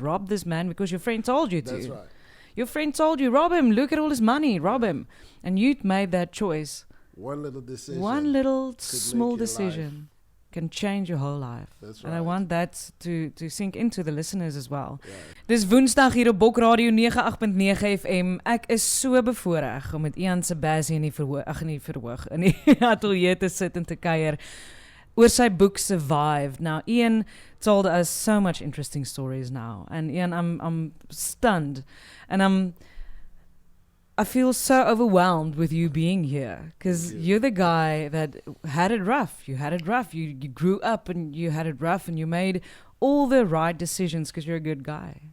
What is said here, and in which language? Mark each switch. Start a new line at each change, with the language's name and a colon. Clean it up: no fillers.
English: Rob this man because your friend told you to. That's right. Your friend told you, rob him. Look at all his money. Rob him. And you made that choice. One little decision. One little small decision can change your whole life. That's right. And I want that to sink into the listeners as well.
Afrikaans: Dis Woensdag hier op Boek Radio 98.9 FM. Ek is so bevoorreg om met Ian Sebas in die atelier te sit en te kuier oor sy boek Survive.
English: Now Ian told us so much interesting stories now, and Ian, I'm stunned, and I feel so overwhelmed with you being here because you're the guy that had it rough. You had it rough. You grew up and you had it rough, and you made all the right decisions because you're a good guy.